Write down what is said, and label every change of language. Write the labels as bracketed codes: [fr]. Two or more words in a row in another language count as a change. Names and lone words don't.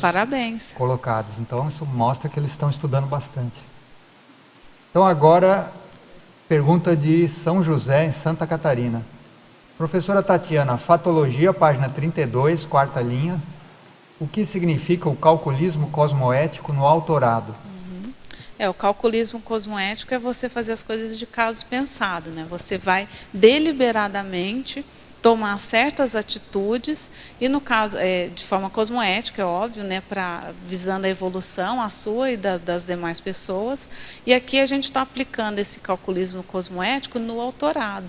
[pt] Parabéns. Colocados. Então isso mostra que eles estão estudando bastante. Então agora, pergunta de São José, em Santa Catarina. Professora Tatiana, Fatologia, página 32, quarta linha. O que significa o calculismo cosmoético no autorado? O calculismo cosmoético é você fazer as coisas de caso pensado, né? Você vai deliberadamente tomar certas atitudes, e no caso, de forma cosmoética, é óbvio, né? Visando a evolução, a sua e das demais pessoas. E aqui a gente está aplicando esse calculismo cosmoético no autorado.